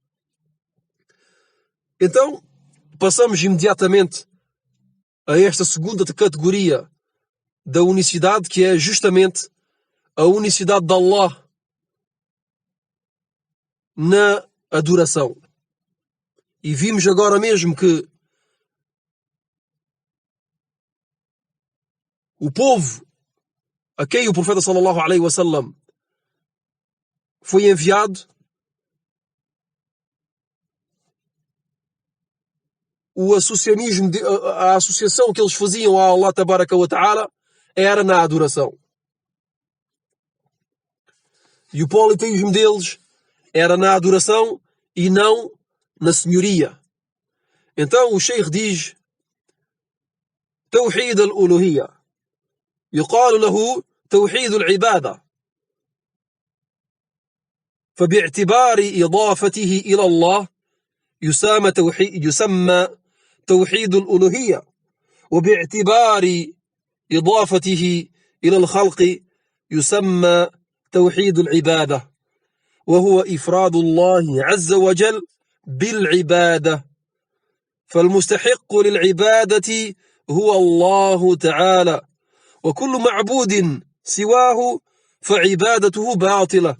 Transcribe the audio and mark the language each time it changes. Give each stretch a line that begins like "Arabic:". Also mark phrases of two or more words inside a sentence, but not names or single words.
Portuguese: Então, passamos imediatamente a esta segunda categoria da unicidade, que é justamente a unicidade de Allah na adoração. E vimos agora mesmo que o povo a quem o profeta
Arabic: صلى الله عليه وسلم
Portuguese: foi enviado, o associacionismo, a associação que eles faziam a
Arabic: الله تبارك وتعالى
Portuguese: era na adoração. E o politeísmo deles era na adoração e não na senhoria. Então o Sheikh diz
Arabic: توحيد الألوهية، يقال له توحيد العبادة، فباعتبار إضافته إلى الله يسمى توحيد الألوهية، وباعتبار إضافته إلى الخلق يسمى توحيد العبادة، وهو إفراد الله عز وجل بالعبادة، فالمستحق للعبادة هو الله تعالى، وكل معبود سواه فعبادته باطلة.